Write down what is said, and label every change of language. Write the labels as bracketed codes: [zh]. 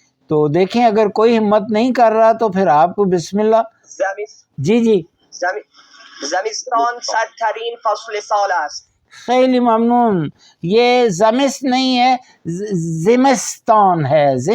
[ur] تو دیکھیں اگر کوئی ہمت نہیں کر رہا تو پھر آپ کو بسم اللہ. جی [fa] زمستان سردترین فصل سال است. خیلی ممنون. [ur] یہ زمست نہیں ہے، زمستان ہے.